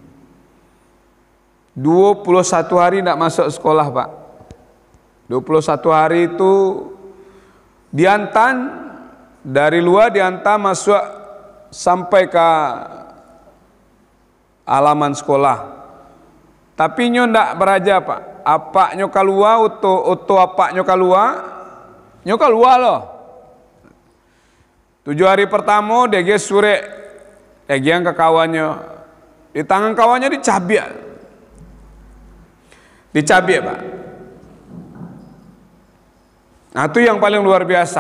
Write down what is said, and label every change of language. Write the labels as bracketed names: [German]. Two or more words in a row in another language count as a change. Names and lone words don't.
[Indonesian] 21 hari tidak masuk sekolah Pak. 21 hari itu diantar dari luar, diantar masuk sampai ke halaman sekolah. [Minangkabau] Tapi nyo ndak beraja Pak. Apaknya keluar, uto apaknya keluar, nyo keluar loh. [Indonesian] 7 hari pertama dia sore, dia yang ke kawannya, di tangan kawannya dicabik. Dicabik Pak. Nah itu yang paling luar biasa.